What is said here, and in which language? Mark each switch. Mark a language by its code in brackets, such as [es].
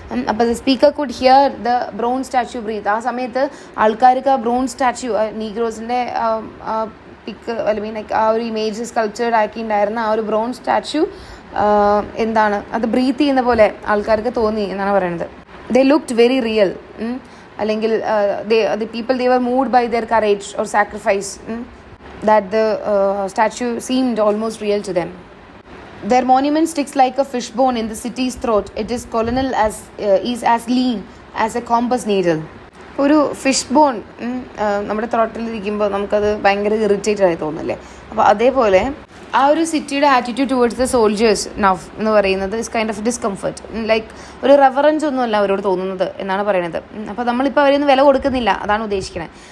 [ml] അപ്പോൾ [en] The speaker could hear the brown statue breath. [ml] ആ സമയത്ത് ആൾക്കാർക്ക് ആ ബ്രൗൺ സ്റ്റാച്യു നീഗ്രോസിൻ്റെ പിക്ക് അല്ലെങ്കിൽ ആ ഒരു ഇമേജ് സ്കൾപ്ചേർഡ് ആക്കിയിട്ടുണ്ടായിരുന്ന ആ ഒരു ബ്രൗൺ സ്റ്റാച്യു എന്താണ് അത് ബ്രീത്ത് ചെയ്യുന്ന പോലെ ആൾക്കാർക്ക് തോന്നി എന്നാണ് പറയുന്നത്. [en] They looked very real. അല്ലെങ്കിൽ the people they were moved by their courage or sacrifice, that the statue seemed almost real to them. Their monument sticks like a fishbone in the city's throat. It is colonel is as lean as a compass needle. [ml] ഒരു fish bone നമ്മുടെ ത്രോട്ടിലിരിക്കുമ്പോൾ നമുക്കത് ഭയങ്കര irritated ആയി തോന്നില്ലേ. അപ്പോൾ അതേപോലെ ആ ഒരു സിറ്റിയുടെ [en] attitude towards the soldiers now [ml] എന്ന് പറയുന്നത് [en] Is kind of discomfort. [ml] Like ഒരു റെഫറൻസ് ഒന്നുമല്ല അവരോട് തോന്നുന്നത് എന്നാണ് പറയുന്നത്. അപ്പോൾ നമ്മളിപ്പോൾ അവരൊന്നും വില കൊടുക്കുന്നില്ല, അതാണ് ഉദ്ദേശിക്കുന്നത്.